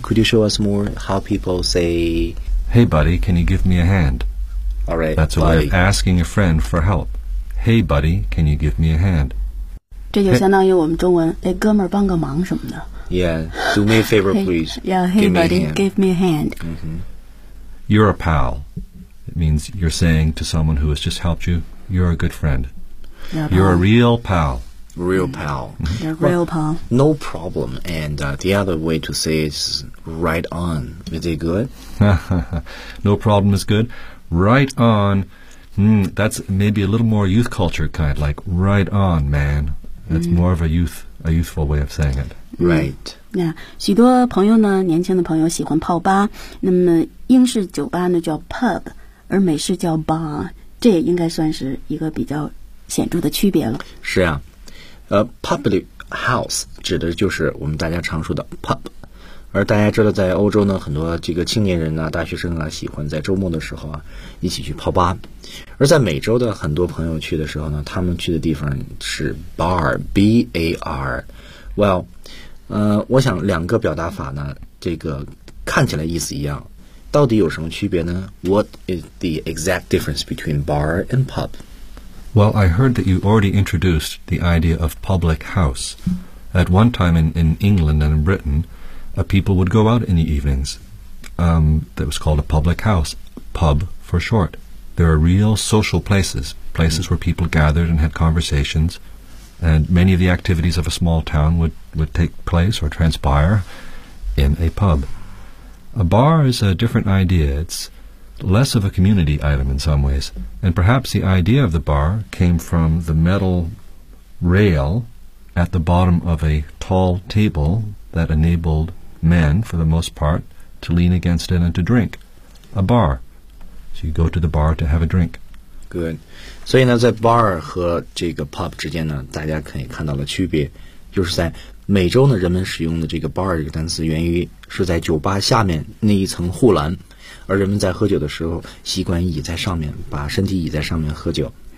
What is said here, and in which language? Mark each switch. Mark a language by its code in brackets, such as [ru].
[en] Could you show us more how people say Hey buddy, can you give me a hand? All right, that's a way of asking a friend for help. Hey buddy, can you give me a hand? [zh] 这就相当于我们中文哎哥们儿帮个忙什么的。 [en] Yeah, do me a favor, please. Yeah, hey buddy, give me a hand. You're a pal. It means you're saying to someone who has just helped you, you're a good friend. You're a real pal. Real pal. You're a real pal. Well, no problem. And the other way to say it is right on. Is it good? No problem is good. Right on. That's maybe a little more youth culture kind, like right on, man. That's more of a youthful way of saying it. Right. Yeah. [zh] 许多朋友呢，年轻的朋友喜欢泡吧。那么英式酒吧呢叫 pub， 而美式叫 bar， 这也应该算是一个比较显著的区别了。是啊，public house 指的就是我们大家常说的 pub。而大家知道，在欧洲呢，很多这个青年人啊、大学生啊，喜欢在周末的时候啊，一起去泡吧。而在美洲的很多朋友去的时候呢，他们去的地方是 bar， b a r。 Well， 我想两个表达法呢，这个看起来意思一样，到底有什么区别呢？ [en] What is the exact difference between bar and pub？ Well， I heard that you already introduced the idea of public house at one time in England and in Britain. People would go out in the evenings. That was called a public house, pub for short. There are real social places, places where people gathered and had conversations, and many of the activities of a small town would take place or transpire in a pub. A bar is a different idea. It's less of a community item in some ways, and perhaps the idea of the bar came from the metal rail at the bottom of a tall table that enabledmen, for the most part, to lean against it and to drink. A bar. So you go to the bar to have a drink. Good. [zh] 所以呢，在 bar 和这个 pub 之间呢，大家可以看到了区别，就是在美洲呢，人们使用的这个 bar 这个单词源于是在酒吧下面那一层护栏，而人们在喝酒的时候习惯倚在上面，把身体倚在上面喝酒。